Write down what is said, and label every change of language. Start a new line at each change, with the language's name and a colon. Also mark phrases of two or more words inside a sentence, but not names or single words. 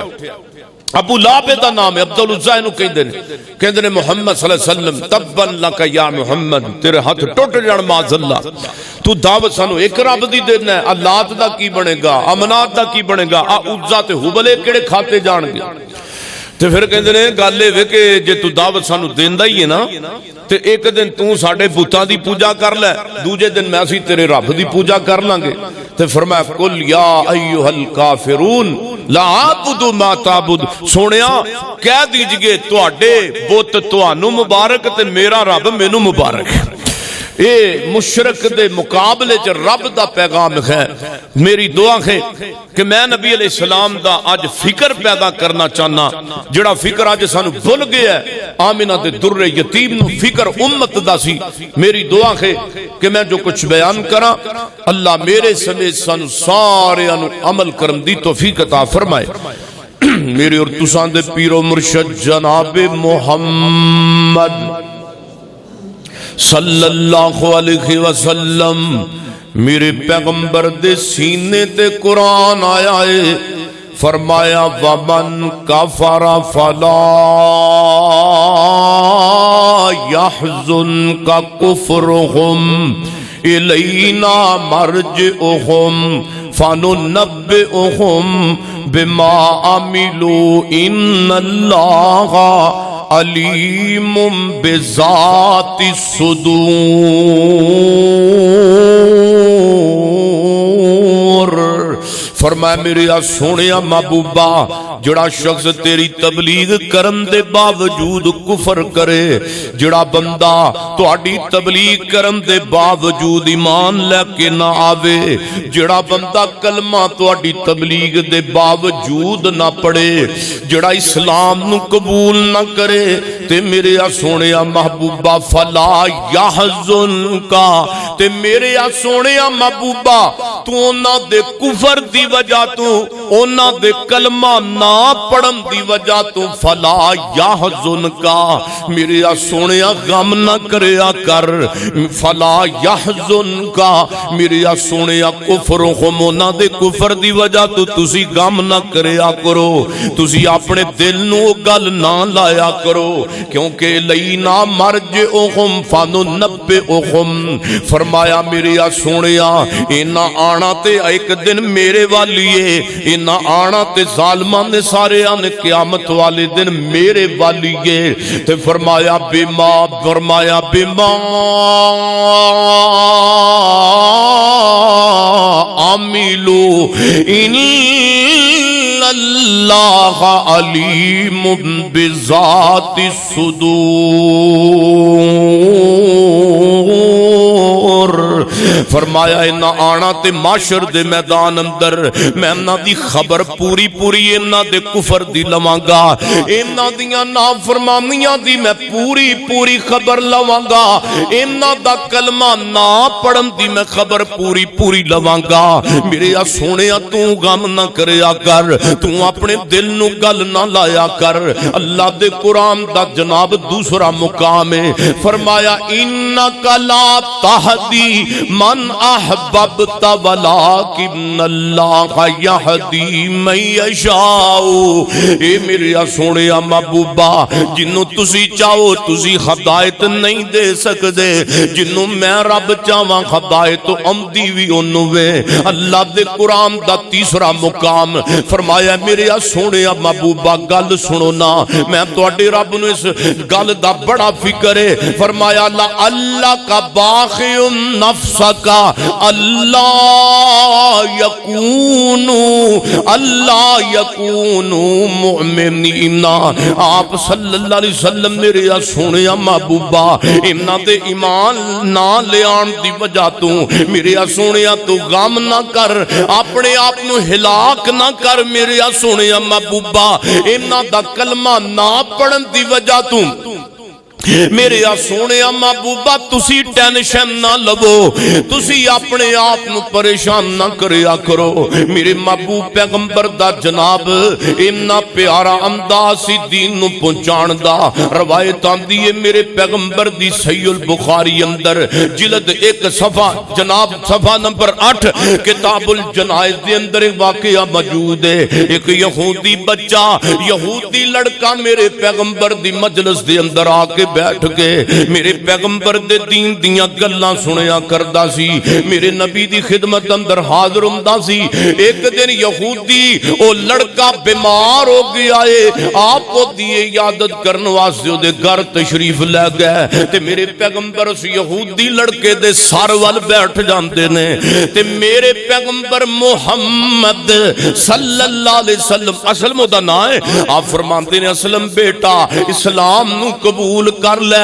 Punjabi: ابو لہب دا نام ہے عبد العزا نو کہندے نے محمد
Arabic: صلی اللہ علیہ وسلم تبن لک یا محمد
Punjabi: تیرے ہاتھ ٹوٹ جان
Arabic: معاذ اللہ
Punjabi: تو دعوت سانو ایک رب دی دینا ہے. اللات دا کی بنے گا امنات دا کی بنے گا عزا تے حبل کیڑے کھاتے جان گے. تے پھر کہندے نے گل اے کہ جے تو دعوت سانو دیندا ہی ہے نا تے ایک دن تو ساڈے بتاں دی پوجا کر لے دوجے دن میں اسی تیرے رب دی پوجا کر لیں گے. تے فرمایا
Arabic: قل یا ایھا الکافرون لا اعبد ما تعبد
Punjabi: سونیا کہہ دیجئے تواڈے بت تانوں مبارک تے میرا رب مینوں مبارک. اے مشرک دے مقابلے چ رب دا پیغام ہے. میری دعا ہے کہ میں نبی
Arabic: علیہ السلام
Punjabi: دا اج فکر پیدا کرنا چاہنا جڑا فکر اج سانو بھول گیا ہے. آمنہ دے در یتیم نو فکر امت دا سی. میری دعا ہے کہ میں جو کچھ بیان کراں اللہ میرے سمیت سانو سارے انو عمل کرن دی توفیق عطا فرمائے. میرے اور تساں دے پیر و مرشد جناب محمد
Arabic: صلی اللہ علیہ وسلم
Punjabi: میرے پیغمبر دے سینے تے قرآن آیا ہے.
Arabic: فرمایا ومن کفر فلا يحزنك كفرهم الینا مرجعهم فننبئهم بما عملوا ان اللہ علیم بذات الصدور.
Punjabi: فرمایا میرے سونیا محبوبہ جڑا شخص تیری تبلیغ کرن دے باوجود کفر کرے جڑا بندہ تہاڈی تبلیغ کرن دے باوجود ایمان لے کے نہ آوے جڑا بندہ کلمہ تہاڈی تبلیغ دے باوجود نہ پڑھے جڑا اسلام نو قبول نہ کرے تے میرے سونیا محبوبہ
Arabic: فلا یحزنک
Punjabi: تے میرے سونیا محبوبہ تو انہاں دے کفر دی وجہ تو انہاں دے کلمہ نہ پڑھن دی وجہ تو
Arabic: فلا یحزنک
Punjabi: میرے سونیا غم نہ کریا کر
Arabic: فلا یحزنک
Punjabi: میرے سونیا کفرہم انہاں دے کفر دی وجہ تو تسی غم نہ کریا کرو تسی اپنے دل نو گل نہ لایا کرو کیونکہ
Arabic: لینا مرجعہم فننبئہم.
Punjabi: فرمایا میرے سونیا انہاں آنا تے ایک دن میرے والیے انہاں آنا تے ظالمان نے سارے آنے قیامت والے دن میرے والیے.
Arabic: تے فرمایا بما عملو ان اللہ علیم بذات الصدور.
Punjabi: فرمایا انہاں آنا تے معاشر دے میدان اندر میں انہاں دی خبر پوری انہاں دے کفر دی لواں گا انہاں دیاں نافرمانیاں دی میں پوری خبر لواں گا انہاں دا کلمہ نہ پڑھن دی میں خبر پوری لواں گا. میرے سونیا تو غم نہ کریا کر تو اپنے دل نو گل نہ لایا کر. اللہ دے قرآن دا جناب دوسرا مقام ہے.
Arabic: فرمایا انک لا تہدی من من احببت ولکن اللہ یہدی من یشاء.
Punjabi: اے میرے سونے محبوبہ جنوں تسی چاہو تسی ہدایت نہیں دے سکدے، جنوں میں رب چاہواں ہدایت آمدی وی اونوں وے. اللہ دے قرآن دا تیسرا مقام فرمایا میرے سونے محبوبہ گل سنو نا، میں تواڈے رب نو اس گل دا بڑا فکر ہے.
Arabic: فرمایا اللہ کا باخع نفسک اللہ یکونوا مؤمنین.
Punjabi: آپ
Arabic: صلی اللہ علیہ وسلم
Punjabi: میرے سونے محبوبہ انہاں دے ایمان نہ لے آن دی وجہ تو میرے سونے تو غم نہ کر، اپنے آپ نو ہلاک نہ کر میرے سونے محبوبہ. انہاں دا کلمہ نہ پڑھن دی وجہ تو میرے سونے محبوبہ تسی ٹینشن نہ لو، تسی اپنے آپ نو پریشان نہ کریا کرو. میرے محبوب پیغمبر دا جناب اتنا پیارا انداز سی دین نو پہنچان دا. روایت آندی ہے میرے پیغمبر دی صحیح البخاری اندر جلد 1 صفحہ جناب صفحہ نمبر 8 کتاب الجنائز دے اندر ایک واقعہ موجود ہے. ایک یہودی بچہ یہودی لڑکا میرے پیغمبر دی مجلس دے اندر آ کے بیٹھ کے میرے پیغمبر دے دین دیاں گلاں سنیا کردا سی، میرے نبی دی خدمت اندر حاضر ہوندا سی. ایک دن یہودی او لڑکا بیمار ہو گیا ہے، آپ کو دیے عیادت کرن واسطے دے گھر تشریف لے گئے تے میرے پیغمبر اس یہودی لڑکے دے سر ول بیٹھ جاندے نے تے میرے پیغمبر محمد
Arabic: صلی اللہ علیہ وسلم
Punjabi: اسلم دا نام ہے، آپ فرماندے نے اسلم بیٹا اسلام نو قبول کر لے.